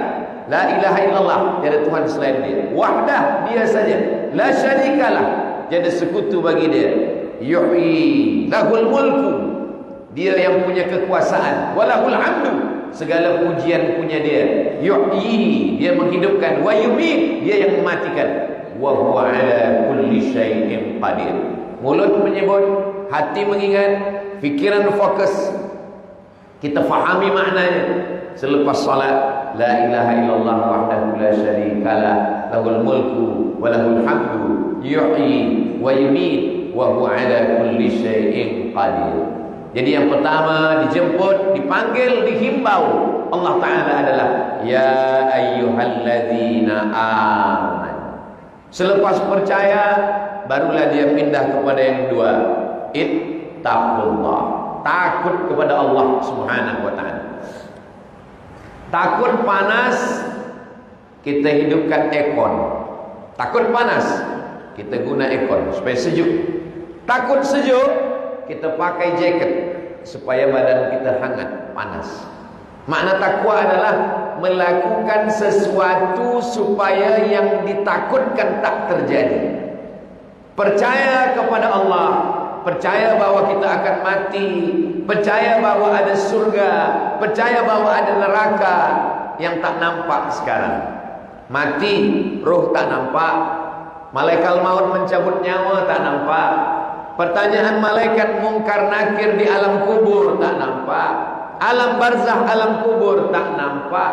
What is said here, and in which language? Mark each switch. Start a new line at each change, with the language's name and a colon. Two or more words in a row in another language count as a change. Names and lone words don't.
Arabic: لا إله إلا الله,
Malay: tiada Tuhan selain dia. Wahdah, dia saja.
Arabic: لا شريك له,
Malay: tiada sekutu bagi dia.
Arabic: يحيي له الملك,
Malay: dia yang punya kekuasaan.
Arabic: وله الحمد,
Malay: segala pujian punya dia. Yuhyi, dia menghidupkan.
Arabic: ويميت,
Malay: dia yang mematikan.
Arabic: وهو على كل شيء قدير.
Malay: Mulut menyebut, hati mengingat, fikiran fokus, kita fahami maknanya. Selepas salat,
Arabic: لا إله إلا الله وحده لا شريك له له الملك وله الحمد يحيي ويميت وهو على كل شيء قدير.
Malay: Jadi yang pertama dijemput, dipanggil, dihimbau Allah Ta'ala adalah
Arabic: يا أيها الذين آمنوا.
Malay: Selepas percaya barulah dia pindah kepada yang dua, ittaqullah, takut kepada Allah
Arabic: سبحانه وتعالى.
Malay: Takut panas, kita hidupkan aircon. Takut panas, kita guna aircon supaya sejuk. Takut sejuk, kita pakai jaket supaya badan kita hangat, panas. Makna takwa adalah melakukan sesuatu supaya yang ditakutkan tak terjadi. Percaya kepada Allah, percaya bahwa kita akan mati, percaya bahwa ada surga, percaya bahwa ada neraka yang tak nampak sekarang. Mati, roh tak nampak. Malaikat maut mencabut nyawa tak nampak. Pertanyaan malaikat mungkar nakir di alam kubur tak nampak. Alam barzah, alam kubur tak nampak.